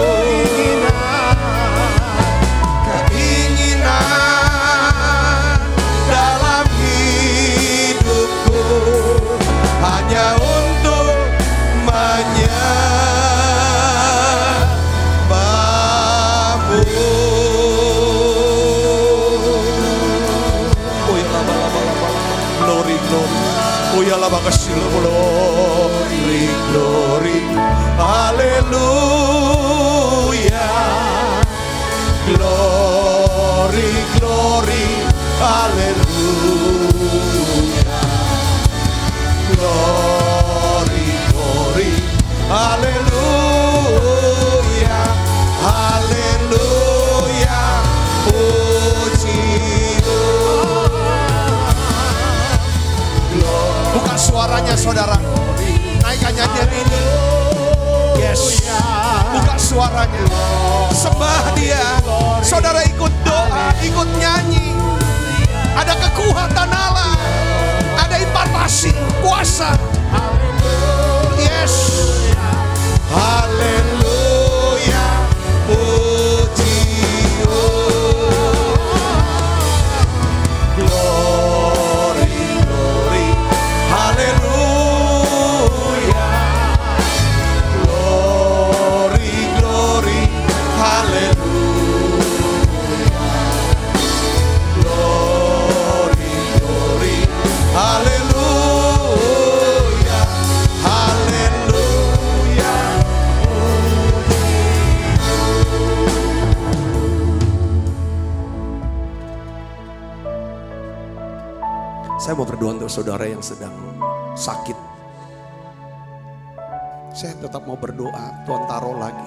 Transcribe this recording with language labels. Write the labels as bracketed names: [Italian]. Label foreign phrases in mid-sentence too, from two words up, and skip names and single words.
[Indonesian] Keinginan dalam hidupku hanya untuk menyembah-Mu. Oh ya lama. [English] Glory, glory. [Indonesian] Oh ya lama kasih [English] glory, glory. Haleluya. Glory, glory. Haleluya. Glory, glory. [Indonesian] Haleluya. Haleluya. Puji saudara. Naikkan nyanyian ini. Yes. Buka suaranya. Sembah dia. Saudara ikut doa, ikut nyanyi. Ada kekuatan Allah. Ada impartasi, kuasa. Yes. Haleluya. Puji. [English] Glory, glory. Haleluya. Glory, glory. Haleluya. Glory, glory. [Indonesian] Haleluya. Haleluya. Saya mau berdoa untuk saudara yang sedang sakit. Saya tetap mau berdoa, Tuhan taruh lagi.